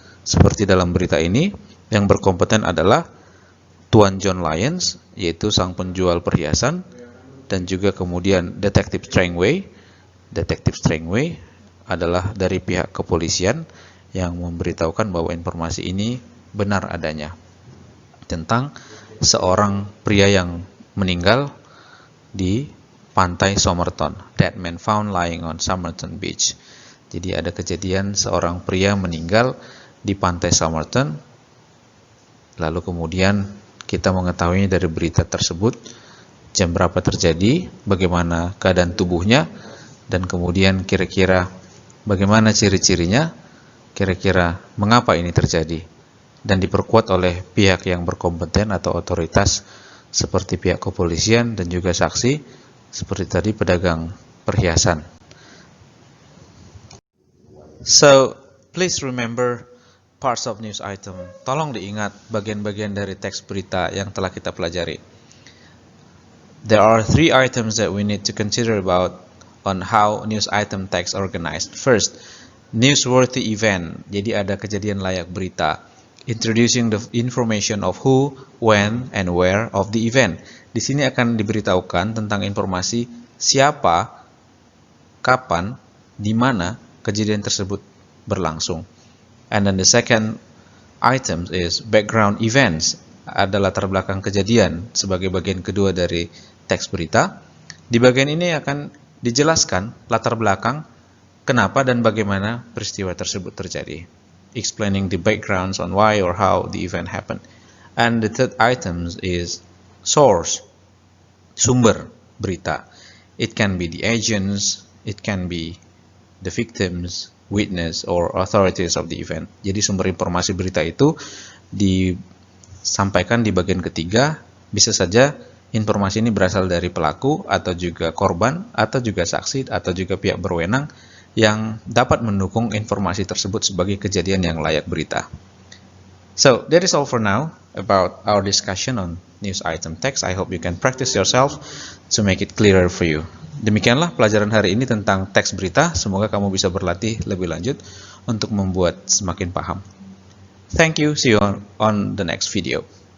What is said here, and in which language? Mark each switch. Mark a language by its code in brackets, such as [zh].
[id] Seperti dalam berita ini, yang berkompeten adalah Tuan John Lyons, yaitu sang penjual perhiasan, dan juga kemudian Detektif Strangway. Detektif Strangway adalah dari pihak kepolisian yang memberitahukan bahwa informasi ini benar adanya tentang seorang pria yang meninggal di pantai Somerton. [en] Dead man found lying on Somerton Beach. [id] Jadi ada kejadian seorang pria meninggal di pantai Somerton. Lalu kemudian kita mengetahui dari berita tersebut jam berapa terjadi, bagaimana keadaan tubuhnya, dan kemudian kira-kira bagaimana ciri-cirinya, kira-kira mengapa ini terjadi, dan diperkuat oleh pihak yang berkompeten atau otoritas seperti pihak kepolisian dan juga saksi seperti tadi pedagang perhiasan. [en] So, please remember parts of news item. [id] Tolong diingat bagian-bagian dari teks berita yang telah kita pelajari. [en] There are 3 items that we need to consider about on how news item text organized. First, newsworthy event. [id] Jadi ada kejadian layak berita. [en] Introducing the information of who, when, and where of the event. [id] Di sini akan diberitahukan tentang informasi siapa, kapan, di mana kejadian tersebut berlangsung. [en] And then the second item is background events. [id] Ada latar belakang kejadian sebagai bagian kedua dari teks berita. Di bagian ini akan dijelaskan latar belakang kenapa dan bagaimana peristiwa tersebut terjadi. [en] Explaining the backgrounds on why or how the event happened. And the third item is source, [id] sumber berita. [en] It can be the agents, it can be the victims, witness, or authorities of the event. [id] Jadi sumber informasi berita itu disampaikan di bagian ketiga. Bisa saja informasi ini berasal dari pelaku, atau juga korban, atau juga saksi, atau juga pihak berwenang yang dapat mendukung informasi tersebut sebagai kejadian yang layak berita. [en] So, that is all for now about our discussion on news item text. I hope you can practice yourself to make it clearer for you. [id] Demikianlah pelajaran hari ini tentang teks berita. Semoga kamu bisa berlatih lebih lanjut untuk membuat semakin paham. [en] Thank you. See you on the next video.